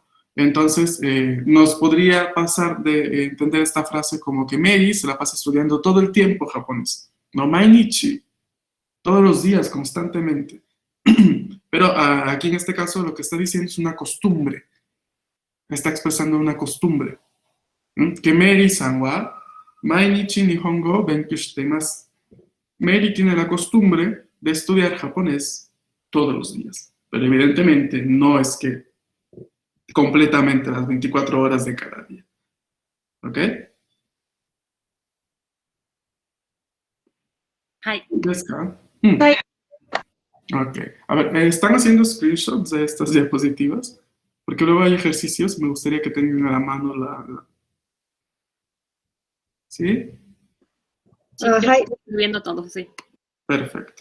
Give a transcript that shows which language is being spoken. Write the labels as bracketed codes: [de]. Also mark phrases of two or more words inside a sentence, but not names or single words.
[es] Entonces nos podría pasar de entender esta frase como que Mary se la pasa estudiando todo el tiempo japonés, ¿no? Mainichi, todos los días, constantemente. Pero aquí en este caso lo que está diciendo es una costumbre. Está expresando una costumbre. [ja] Que メアリーさんは毎日日本語を勉強しています. [es] Mary tiene la costumbre de estudiar japonés todos los días. Pero evidentemente no es que completamente las 24 horas de cada día. ¿Ok? [ja] はい。 [es] ¿Ves acá? Ay. Ok. A ver, ¿están haciendo screenshots de estas diapositivas? Porque luego hay ejercicios, me gustaría que tengan a la mano ¿Sí? Sí, Ah, yo hi. estoy escribiendo todo, sí. Perfecto.